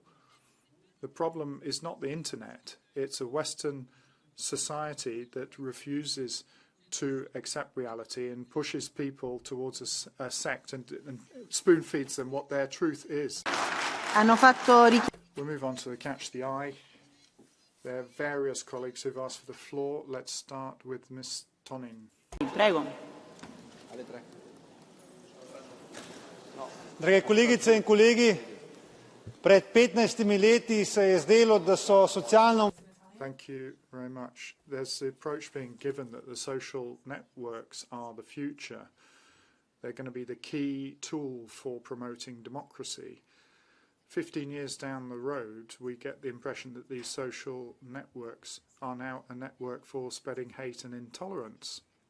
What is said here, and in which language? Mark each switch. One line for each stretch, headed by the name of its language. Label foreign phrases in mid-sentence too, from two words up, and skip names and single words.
English: The problem is not the internet. It's a Western society that refuses to accept reality and pushes people towards a sect and spoon feeds them what their truth is. We'll move on to the Catch the Eye. There are various colleagues who've asked for the floor. Let's start with Ms. Tonin. Prego.
Slovenian: Drage kolegice in kolegi, pred 15 leti se je zdelo, da so socialno.
English: Thank you very much. There's the approach being given that the social networks are the future. They're going to be the key tool for promoting democracy. 15 years down the road, we get the impression that these social networks are now a network for spreading hate and intolerance.